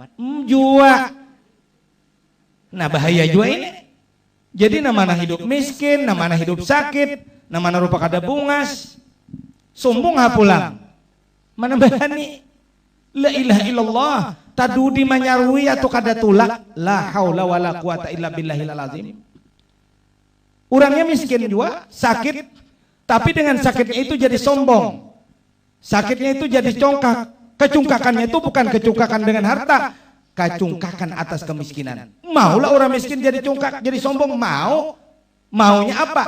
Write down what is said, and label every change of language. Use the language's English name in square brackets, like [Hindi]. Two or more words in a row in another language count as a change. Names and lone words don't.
[Banjar] Jua. Nah bahaya juga ini. Jadi namanya hidup miskin, namanya hidup sakit, namanya rupa kada bungas, sombong hapulang. Mana berani? [Arabic] La ilaha illallah. [Banjar] Tadudi manyarui atau kada tulak. [Arabic] La haula wala quwata illa billahil azim. [Banjar] Orangnya miskin juga, sakit, tapi dengan sakitnya itu jadi sombong. Sakitnya itu jadi congkak. Kecungkakannya itu bukan kecungkakan dengan harta, kecungkakan atas kemiskinan. Maulah orang miskin jadi congkak, jadi sombong, maunya apa?